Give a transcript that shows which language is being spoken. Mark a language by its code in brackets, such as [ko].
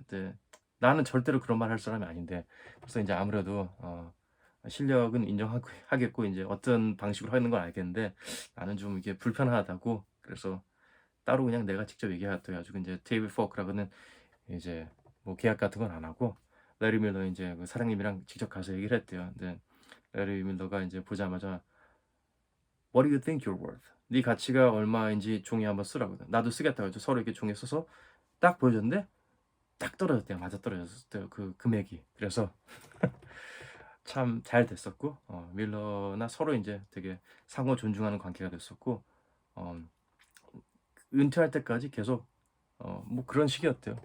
[ko] 근데 나는 절대로 그런 말 할 사람이 아닌데 그래서 인제 아무래도 실력은 인정하고 하겠고 인제 어떤 방식으로 하는 건 알겠는데 나는 좀 이게 불편하다고 그래서 따로 그냥 내가 직접 얘기해 가지고 인제 데이비드 포크라고는 이제 뭐 계약 같은 건 안 하고 레리 밀러 인제 그 사장님이랑 직접 가서 얘기를 했대요. 근데 레리 밀러가 인제 보자마자 [en] "What do you think you're worth?" [ko] "네 가치가 얼마인지 종이에 한번 쓰라."고. "나도 쓰겠다."고 해서 서로 이렇게 종이에 써서 딱 보여줬는데 딱 떨어졌대요. 맞아떨어졌대요 그 금액이. 그래서 참 잘 됐었고 밀러나 서로 인제 되게 상호 존중하는 관계가 됐었고 어 은퇴할 때까지 계속 뭐 그런 식이었대요.